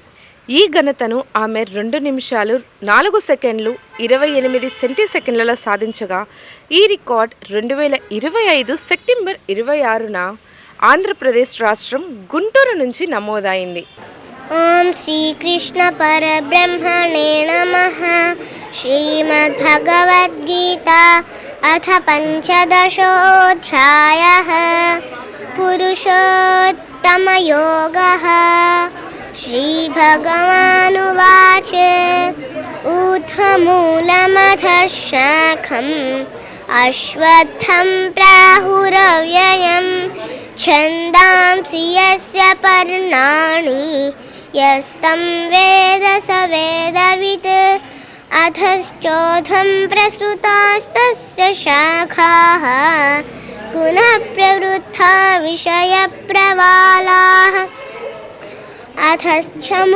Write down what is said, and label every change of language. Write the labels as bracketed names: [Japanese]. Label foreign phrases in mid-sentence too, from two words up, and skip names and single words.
[Telugu] ఈ ఘనతను ఆమె 2 నిమిషాలు 4 సెకండ్లు 28 సెంటీసెకండ్లలో సాధించగా ఈ రికార్డ్ 2025 సెప్టెంబర్ 26న ఆంధ్రప్రదేశ్ రాష్ట్రం గుంటూరు నుంచి నమోదైంది. [Sanskrit] ఓం శ్రీకృష్ణ పరబ్రహ్మణే నమః. శ్రీమద్భగవద్గీత అథ పంచదశోऽధ్యాయः. పురుషోత్తమయోగः. श्रीभगवानुवाच ऊर्ध्वमूलमधः शाखम् अश्वत्थं प्राहुरव्ययं छन्दांसि यस्य पर्णानि यस्तं वेद स वेदवित् अधश्चोर्ध्वं प्रसृतास्तस्य शाखाः पुनः प्रवृद्धा विषयप्रवालाः अथश्च